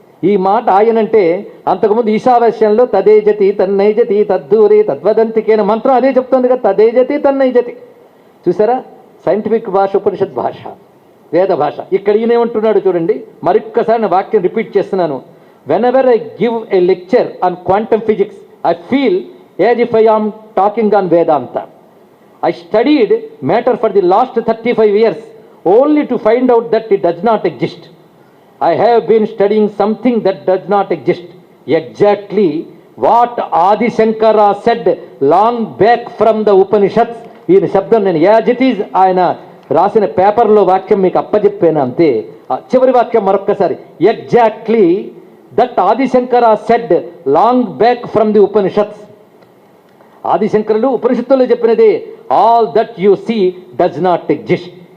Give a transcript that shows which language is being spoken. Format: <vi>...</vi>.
<te>ఈ మాట ఆయనంటే అంతకుముందు ఈశావాస్యంలో</te> <sa>తదేజతి తన్నైజతి తద్దూరి తద్వదంతికేన</sa> <te>మంత్రం అదే చెప్తుంది కదా,</te> <sa>తదేజతి తన్నైజతి.</sa> <te>చూసారా, సైంటిఫిక్ భాష, ఉపనిషత్ భాష, వేద భాష. ఇక్కడ ఈయనేమంటున్నాడు చూడండి, మరొక్కసారి నా వాక్యం రిపీట్ చేస్తున్నాను.</te> <en>Whenever I give a lecture on quantum physics I feel as if I am talking on Vedanta. I studied matter for the last 35 years only to find out that it does not exist. I have been studying something that does not exist. Exactly what Adi Shankara said long back from the Upanishads.</en> <te>ఈ శబ్దం నేను</te> <en>as it is</en> <te>ఆయన రాసిన పేపర్లో వాక్యం మీకు అప్పచెప్పాను అంతే. చివరి వాక్యం మరొక్కసారి,</te> <en>Exactly that Adi Shankara said long back from the Upanishads.</en> <te>ఆదిశంకరులు ఉపనిషత్తుల్లో చెప్పినదే,</te> <en>All that you see does not exist.</en>